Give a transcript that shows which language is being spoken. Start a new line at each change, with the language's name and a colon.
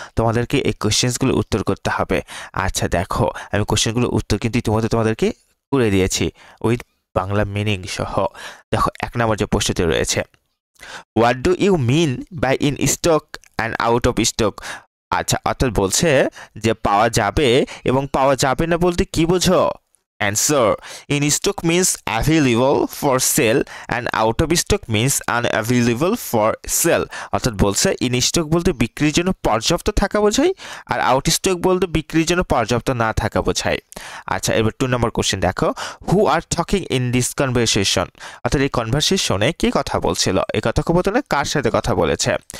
Bangla: তোমাদেরকে এই কোশ্চেন্সগুলো উত্তর করতে হবে। আচ্ছা দেখো, আমি কোশ্চেনগুলোর উত্তর কিন্তু ইতিমধ্যে তোমাদেরকে করে দিয়েছি উইথ বাংলা মিনিং সহ। দেখো 1 নম্বর যে প্রশ্নটি রয়েছে,
English: What do you mean by in stock and out of stock?
Bangla: আচ্ছা, অর্থাৎ বলছে যে পাওয়া যাবে এবং পাওয়া যাবে না বলতে কি বোঝো?
English: Answer. In stock means available for sale and out of stock means unavailable for sale.
Bangla: অর্থাৎ বলছে in stock বলতে বিক্রির জন্য পর্যাপ্ত থাকা বোঝায় আর আউট স্টক বলতে বিক্রির জন্য পর্যাপ্ত না থাকা বোঝায়। আচ্ছা, এবার 2 নম্বর কোশ্চেন দেখো,
English: Who are talking in this conversation.
Bangla: অর্থাৎ এই কনভারসেশনে কি কথা বলছিল, এই কথোপকথনে কার সাথে কথা বলেছে।